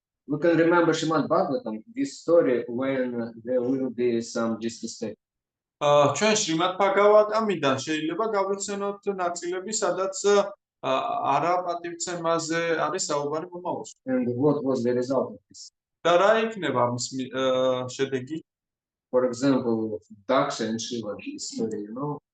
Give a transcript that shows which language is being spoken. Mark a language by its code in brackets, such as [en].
[en] We can remember Srimad Bhagavatam, this story when there will be some disrespect. [ka] ჩვენ შრიმად ბაგავატამიდან შეიძლება გავიხსენოთ ნაწილები, სადაც არა პატივცემაზე არის საუბარი მომავალში. [en] And what was the result of this? [ka] და რა იქნება ამის შედეგი? [en] For example, Daksha and Shiva story, you know,